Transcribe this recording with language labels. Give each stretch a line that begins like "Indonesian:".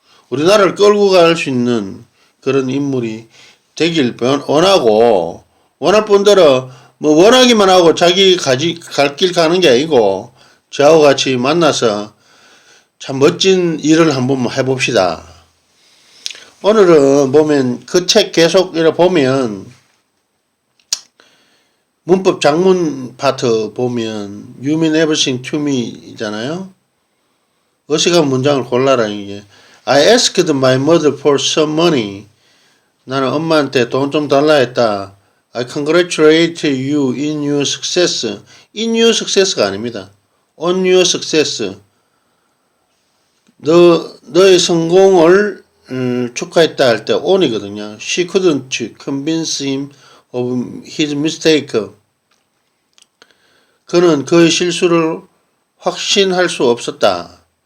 Korean: 우리나라를 끌고 갈 수 있는 그런 인물이 되길 원하고 원할 뿐더러 원하기만 하고 자기 갈 길 가는 게 아니고 저하고 같이 만나서 참 멋진 일을 한번 해봅시다. 오늘은 보면 그 책 계속 이렇게 보면 문법 장문 파트 보면
English: You mean everything to me
Korean: 이잖아요. 어색한 문장을 골라라 이게.
English: I asked my mother for some money.
Korean: 나는 엄마한테 돈 좀 달라 했다.
English: I congratulate you in your success. in your success가 아닙니다. on your success.
Korean: 너의 성공을 축하했다 할 때 on이거든요.
English: She couldn't convince him of his mistake.
Korean: 그는 그의 실수를 확인할 수 없었다.